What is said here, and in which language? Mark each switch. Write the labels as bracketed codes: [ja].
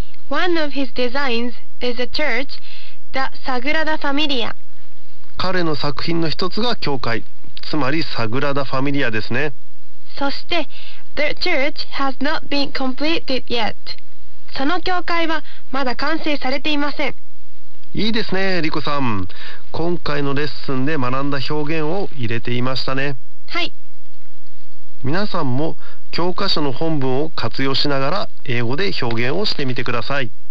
[en] One of his designs is a church, the Sagrada Familia. [ja] 彼の作品の一つが教会、つまりサグラダ・ファミリアですね。 [en] そして、The church has not been completed yet. [ja] その教会はまだ完成されていません。いいですね、リコさん。今回のレッスンで学んだ表現を入れていましたね。はい。皆さんも教科書の本文を活用しながら英語で表現をしてみてください。